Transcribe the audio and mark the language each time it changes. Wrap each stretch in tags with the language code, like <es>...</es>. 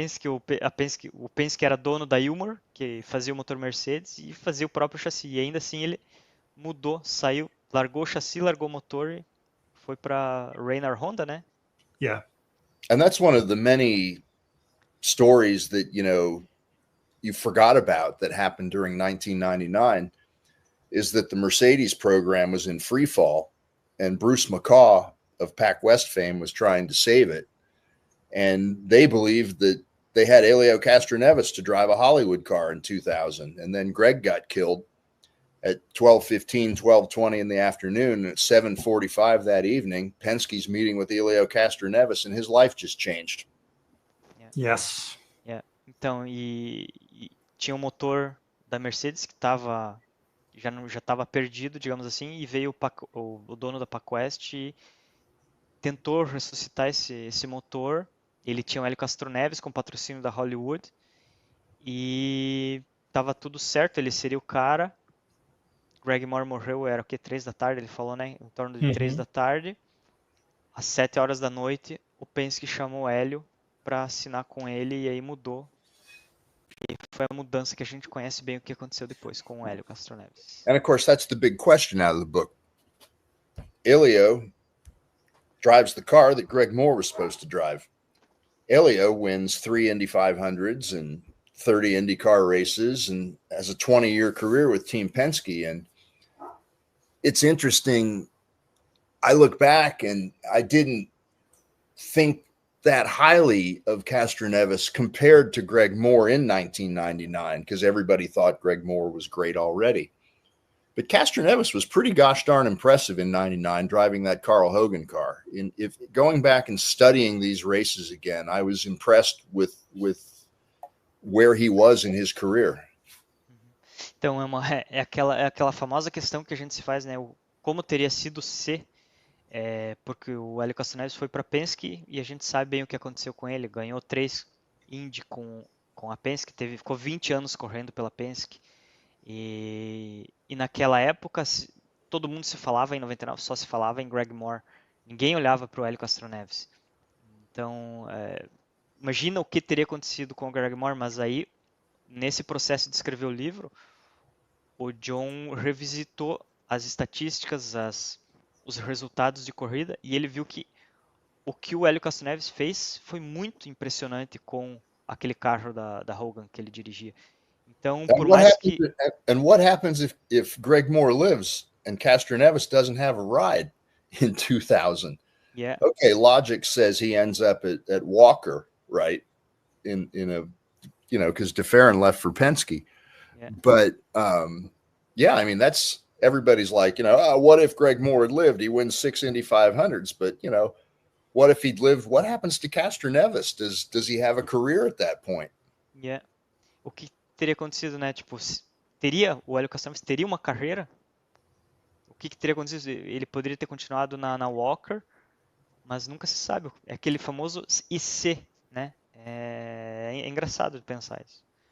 <pt>o Penske era dono da Ilmor, que fazia o motor Mercedes e fazia o próprio chassi. E ainda assim ele mudou, saiu, largou o chassi, largou o motor e foi para Reynard Honda, né?</pt> <en>Yeah. And that's one of the many stories that, you forgot about that happened during 1999 is that the Mercedes program was in free fall and Bruce McCaw of Pac West fame was trying to save it. And they believed that they had Elio Castroneves to drive a Hollywood car in 2000. And then Greg got killed at 12:15, 12:20 in the afternoon. And at 7:45 that evening, Penske's meeting with Elio Castroneves and his life just changed. Yeah. Yes. Yeah.</en> <pt>Então, e tinha um motor da Mercedes que já estava perdido, digamos assim, e veio o dono da Pac West e tentou ressuscitar esse motor. Ele tinha o Hélio Castroneves com patrocínio da Hollywood e estava tudo certo, ele seria o cara. Greg Moore morreu, era o que? 3 da tarde, ele falou, né? Em torno de 3 da tarde. Às 7 horas da noite, o Penske chamou o Hélio para assinar com ele e aí mudou. E foi a mudança que a gente conhece bem o que aconteceu depois com o Hélio Castroneves.</pt> <en>And of course, that's the big question out of the book. Elio drives the car that Greg Moore was supposed to drive. Elio wins 3 Indy 500s and 30 IndyCar races and has a 20-year career with Team Penske. And it's interesting. I look back and I didn't think that highly of Castroneves compared to Greg Moore in 1999 because everybody thought Greg Moore was great already. But Castroneves was pretty gosh darn impressive in 99 driving that Carl Hogan car. If going back and studying these races again, I was impressed with where he was in his career.</en> <pt>Então é aquela famosa questão que a gente se faz, né? Como teria sido ser, porque o Hélio Castroneves foi para Penske e a gente sabe bem o que aconteceu com ele. Ganhou 3 Indy com a Penske, ficou 20 anos correndo pela Penske. E naquela época, todo mundo se falava em 99, só se falava em Greg Moore. Ninguém olhava para o Hélio Castroneves. Então, imagina o que teria acontecido com o Greg Moore, mas aí, nesse processo de escrever o livro, o John revisitou as estatísticas, os resultados de corrida, e ele viu que o que o Hélio Castroneves fez foi muito impressionante com aquele carro da Hogan que ele dirigia. Então, por mais que...</pt> <en>And what happens if Greg Moore lives and Castroneves doesn't have a ride in 2000? Yeah. Okay, logic says he ends up at Walker, right? In a, because DeFerrin left for Penske. Yeah. But yeah, I mean, that's everybody's like, what if Greg Moore had lived? He wins 6 Indy 500s, but what if he'd lived? What happens to Castroneves? Does he have a career at that point? Yeah.</en> <pt>O que teria acontecido, né? Tipo, o Hélio Castroneves teria uma carreira? O que teria acontecido? Ele poderia ter continuado na Walker, mas nunca se sabe. É aquele famoso e se, né? É engraçado de pensar isso.</pt>